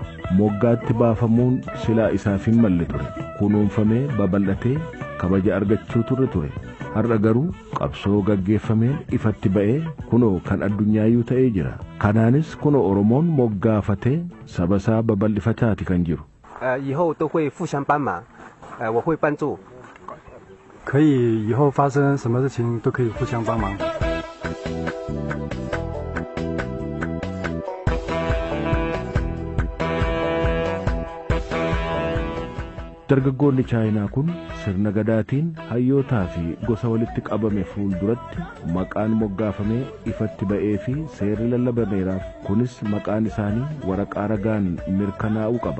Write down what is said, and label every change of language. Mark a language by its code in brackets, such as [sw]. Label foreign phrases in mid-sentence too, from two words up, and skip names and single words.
[om] Moggaatti baafamuun silaa isaaf hin malle ture. Kunuunfamee babal'atee kabaja argachuu ture. Har'a garuu qabsoo gaggeeffameen ifatti ba'ee kunoo kan addunyaayuu ta'ee jira. Kanaanis kunoo Oromoon moggaafatee sabasaa babal'ifataati kan jiru. [zh] 以后都会互相帮忙，我会帮助。可以以后发生什么事情都可以互相帮忙。 [om] Dargaggoonni Chaayinaa kun sirna gadaatiin hayyootaa fi gosa walitti qabame fuulduratti maqaan moggaafamee ifatti ba'ee fi seerri lallabameeraaf kunis maqaan isaanii waraqaa ragaan mirkanaa'uu qaba.